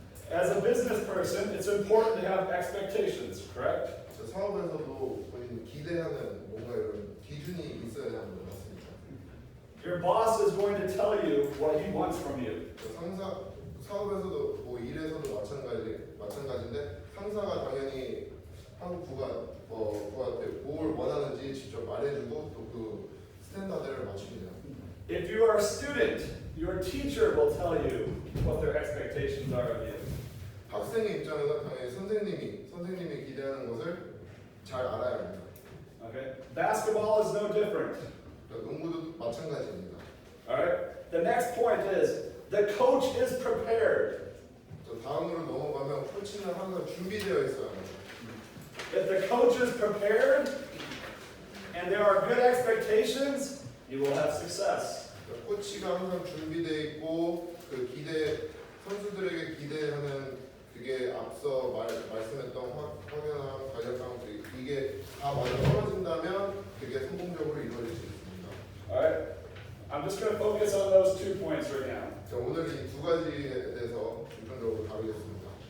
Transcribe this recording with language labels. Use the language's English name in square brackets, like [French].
[English] As a business person, it's important to have expectations, correct? [Korean] 사업에서도 본인 기대하는 뭔가 이런 기준이 있어야 하는 것 같습니다. [English] Your boss is going to tell you what he wants from you. [Korean] 사업에서도 뭐 일에서도 마찬가지인데 상사가 당연히 부한테 뭘 원하는지 직접 말해주고 또 그 스탠다드를 맞춥니다. [English] If you are a student, your teacher will tell you what their expectations are of you. [Korean] 학생의 입장에서 당연히 선생님이 기대하는 것을 잘 알아야 합니다. [English] Okay? Basketball is no different. [Korean] 농구도 마찬가지입니다. [English] All right? The next point is the coach is prepared. [Korean] 다음으로 넘어가면 코치는 항상 준비되어 있어야 합니다. [English] If the coach is prepared and there are good expectations, you will have success. [Korean] 코치가 항상 준비되어 있고 그 선수들에게 기대하는 그게 앞서 말씀했던 확연한 간략함 이게 다 맞아 떨어진다면 그게 성공적으로 이루어질 수 있습니다. [English] All right? I'm just going to focus on those 2 points right now. [Korean] 자, 오늘 이 두 가지에 대해서 중점적으로 다루겠습니다.